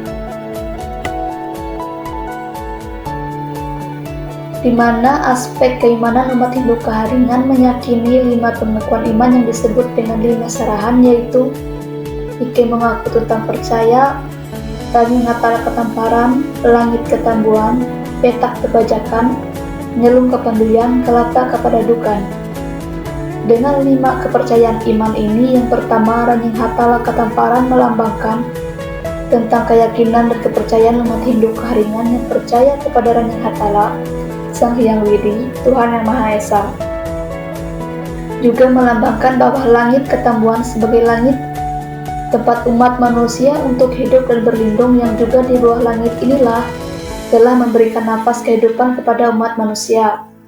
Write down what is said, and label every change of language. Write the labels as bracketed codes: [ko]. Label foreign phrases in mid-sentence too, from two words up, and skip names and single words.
[id] di mana aspek keimanan umat Hindu Keharingan meyakini 5 pengakuan iman yang disebut dengan Lime Sarahan, yaitu Ike mengaku tentang percaya, Tani Natala Ketamparan, Langit Ketambuhan, Petak Kebajakan, Nyelung Kepanduyan, Kelata Kepadudukan. Dengan 5 kepercayaan iman ini, yang pertama, Ranying Hatala Ketamparan melambangkan tentang keyakinan dan kepercayaan umat Hindu Keharingan yang percaya kepada Ranying Hatala, Sang Hyang Widi, Tuhan Yang Maha Esa. Juga melambangkan bahwa Langit Ketambuhan sebagai langit tempat umat manusia untuk hidup dan berlindung, yang juga di bawah langit inilah telah memberikan nafas kehidupan kepada umat manusia.